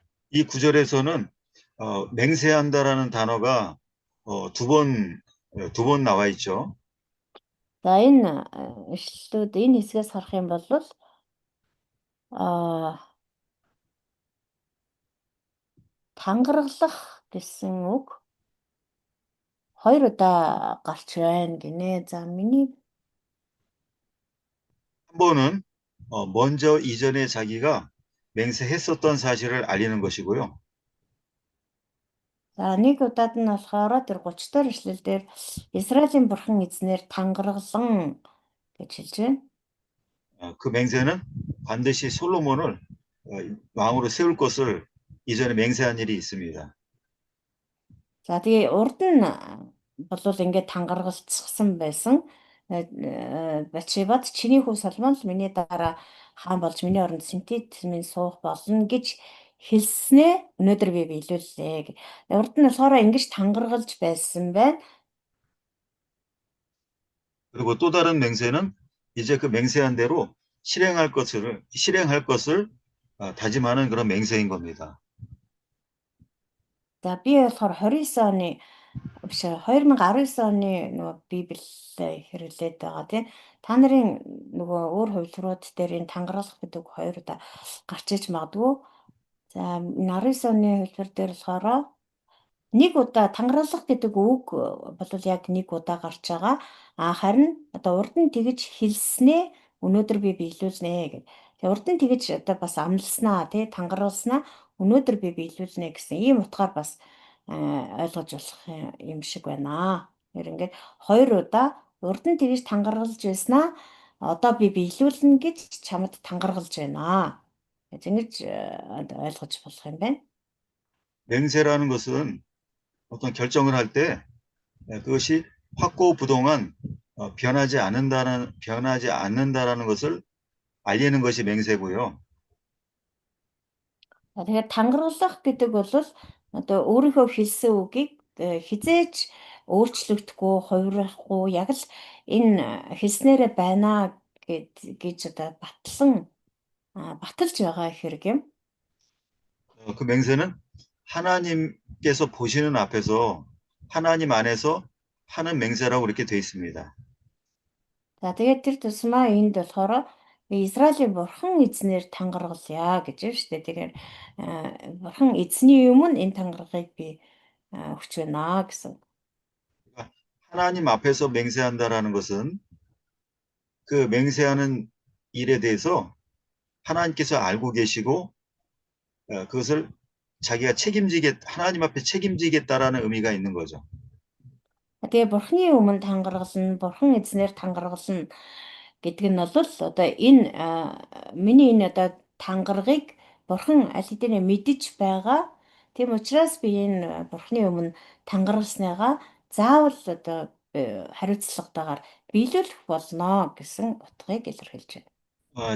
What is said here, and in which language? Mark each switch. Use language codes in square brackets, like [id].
[ko] 이 구절에서는 맹세한다라는 단어가 두 번 나와 있죠. [mn] За энэ эшлэлүүд энэ хэсгээс харах юм бол тангаргалах гэсэн үг 2 удаа гарч байна гинэ. За миний [ko] 한 번은 먼저 이전에 자기가 맹세했었던 사실을 알리는 것이고요. [mn] за нэг удаад нь болохоор тэр 30 дахь эшлэлдэр Израилийн бурхан эзнэр тангаргалан гэж хэлж байна. [ko] 그 맹세는 반드시 솔로몬을 왕으로 세울 것을 이전에 맹세한 일이 있습니다. [mn] За тэгээ урд нь болвол ингээд тангаргалцсан байсан. Батшебад чиний хүү Соломон л миний дараа хаан болж миний оронд синтет минь суух болно гэж хэлснээ өнөөдөр би биелүүллээ. Урд нь болохоор ингэж тангаргалж байсан байна. [ko] 그리고 또 다른 맹세는 이제 그 맹세한 대로 실행할 것을 다짐하는 그런 맹세인 겁니다. [mn] За би болохоор 29 оны биш 2019 оны нөгөө Библийг хэрэглээд байгаа тийм. Та нарын нөгөө өөр хувилбарууд дээр энэ тангаргалах гэдэг үг 2 удаа гарч иж магадгүй. За 19 оны хувилбар дээр болохоор нэг удаа тангаргалах гэдэг үг бол яг нэг удаа гарч байгаа. Харин одоо урд нь тэгж хэлснээ өнөөдөр би биелүүлнэ гэх. Тэгээ урд нь тэгж одоо бас амласнаа тий тангаргалснаа өнөөдөр би биелүүлнэ гэсэн ийм утгаар бас ойлгож болох юм шиг байна. Тэр ингээд 2 удаа урд нь тэгж тангаргалж байснаа одоо би биелүүлнэ гэж чамд тангаргалж байна. Ингэж ойлгож болох юм байна. [ko] 맹세라는 것은 어떤 결정을 할 때 그것이 확고부동한 변하지 않는다라는 것을 알리는 것이 맹세고요. [mn] Тэгэхээр тангаргалах гэдэг бол одоо өөрийнхөө хэлсэн үгийг хизээж өөрчлөгдөхгүй, хувирахгүй яг л энэ хэлснээрээ байна гэж одоо баталж байгаа хэрэг юм. [ko] 그 맹세는 하나님께서 보시는 앞에서 하나님 안에서 하는 맹세라고 이렇게 돼 있습니다. [mn] За тэгээд тэр тусмаа энд болохоор Израилийн бурхан эзнэр тангаргалъя гэж байна шүү дээ. Тэгэхээр бурхан эзний өмнө энэ тангаргалыг би өгч байна гэсэн. [ko] 하나님 앞에서 맹세한다라는 것은 그 맹세하는 일에 대해서 하나님께서 알고 계시고 그것을 자기가 하나님 앞에 책임지겠다라는 의미가 있는 거죠. [mn] Тэгээ бурханы өмнө тангаргална, бурхан эзнэр тангаргална гэдэг нь бол одоо энэ миний энэ одоо тангаргыг бурхан аль хэдийн мэдэж байгаа. Тийм учраас би энэ бурханы өмнө тангаргалсныгаа заавал одоо хариуцлагатайгаар биелүүлэх болно гэсэн утгыг илэрхийлж байна.